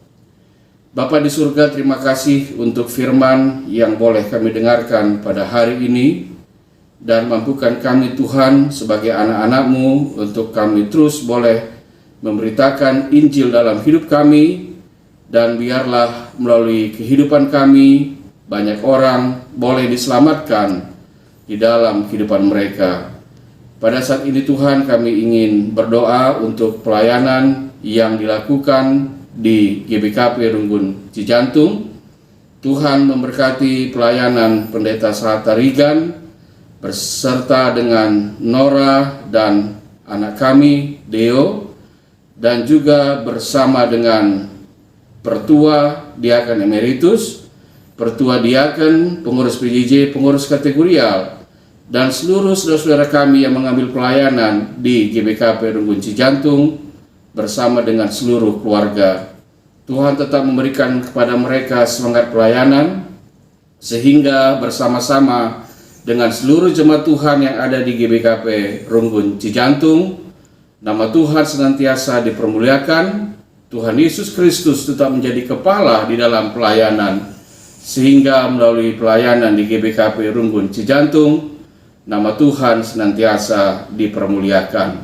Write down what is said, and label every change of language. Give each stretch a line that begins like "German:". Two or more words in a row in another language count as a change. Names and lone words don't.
Indonesian: Bapa di surga, terima kasih untuk firman yang boleh kami dengarkan pada hari ini, dan mampukan kami Tuhan sebagai anak-anak-Mu untuk kami terus boleh memberitakan Injil dalam hidup kami, dan biarlah melalui kehidupan kami banyak orang boleh diselamatkan di dalam kehidupan mereka. Pada saat ini Tuhan, kami ingin berdoa untuk pelayanan yang dilakukan di GBKP Runggun Cijantung. Tuhan memberkati pelayanan Pendeta Sarata Rigan berserta dengan Nora dan anak kami Deo, dan juga bersama dengan Pertua Diaken Emeritus, Pertua Diaken, pengurus PJJ, pengurus kategorial, dan seluruh saudara-saudara kami yang mengambil pelayanan di GBKP Runggun Cijantung bersama dengan seluruh keluarga. Tuhan tetap memberikan kepada mereka semangat pelayanan, sehingga bersama-sama dengan seluruh jemaat Tuhan yang ada di GBKP Runggun Cijantung, nama Tuhan senantiasa dipermuliakan, Tuhan Yesus Kristus tetap menjadi kepala di dalam pelayanan, sehingga melalui pelayanan di GBKP Runggun Cijantung, nama Tuhan senantiasa dipermuliakan.